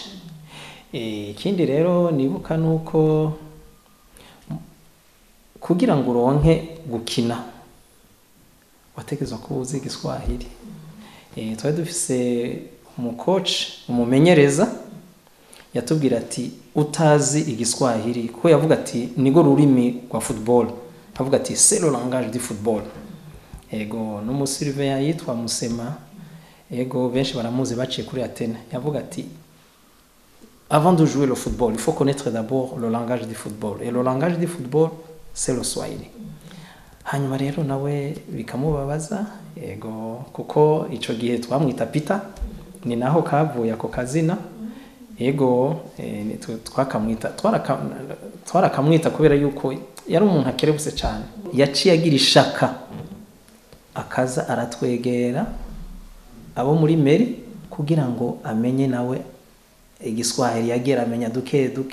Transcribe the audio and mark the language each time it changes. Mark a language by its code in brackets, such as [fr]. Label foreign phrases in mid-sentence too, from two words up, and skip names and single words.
[rn] Ikindi rero nibuka nuko kugira ngo uronke gukina wategezwa ko uzi Igiswahili. Twari dufise umucoach umumenyereza yatubwira ati utazi Igiswahili, ko yavuga ati nigo rurimi rwa football, avuga ati [fr] c'est le langage du football. [rn] Ego n'umusurveillant yitwa Musema, ego benshi baramuzi baciye kuri Atene, yavuga ati [fr] avant de jouer le football, il faut connaître d'abord le langage du football. Et le langage du football, c'est le Swahili. [rn] Hanyuma rero nawe bikamubabaza yego kuko ico gihe twamwita Peter ni naho kavuye ako kazina yego twarakamwita kubera yuko yari umuntu akerebuse cyane yaciye agira ishaka akaza aratwegera abo muri meri kugira ngo amenye nawe igiswahili yagera amenya duke